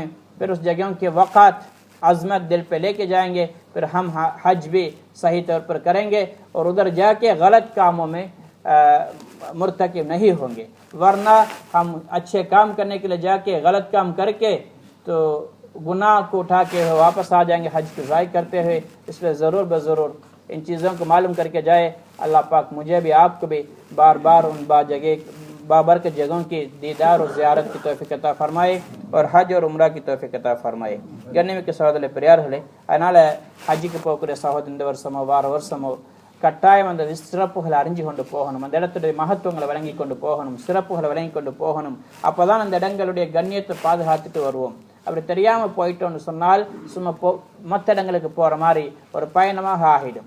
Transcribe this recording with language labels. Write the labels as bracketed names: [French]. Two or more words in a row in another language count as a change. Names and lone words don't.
[Urdu] پھر اس جگہوں کے وقت عظمت دل پہ لے کے جائیں گے، پھر ہم حج بھی صحیح طور پر کریں گے اور ادھر جا کے غلط کاموں میں مرتکب نہیں ہوں گے، ورنہ ہم اچھے کام کرنے کے لیے جا کے غلط کام کر کے تو گناہ کو اٹھا کے واپس آ جائیں گے حج کو ضائع کرتے ہوئے۔ اس لیے ضرور بضرور ان چیزوں کو معلوم کر کے جائے۔ اللہ پاک مجھے بھی آپ کو بھی بار بار ان بابرکت جگہوں کی دیدار اور زیارت کی توفیق عطا فرمائے اور حج اور عمرہ کی توفیق عطا فرمائے۔ [Tamil] கண்ணியமிக்க சகோதர பிரியரே, அதனால ஹஜ்ஜுக்கு போகக்கூடிய சகோதரன் இந்த வருஷமோ வார வருஷமோ கட்டாயம் அந்த சிறப்புகளை அறிஞ்சு கொண்டு போகணும், அந்த இடத்துடைய மகத்துவங்களை வழங்கி கொண்டு போகணும், சிறப்புகளை வழங்கி கொண்டு போகணும். அப்போதான் அந்த இடங்களுடைய கண்ணியத்தை பாதுகாத்துட்டு வருவோம். அப்படி தெரியாமல் போயிட்டோம்னு சொன்னால் சும்மா மற்ற இடங்களுக்கு போகிற மாதிரி ஒரு பயணமாக ஆகிடும்.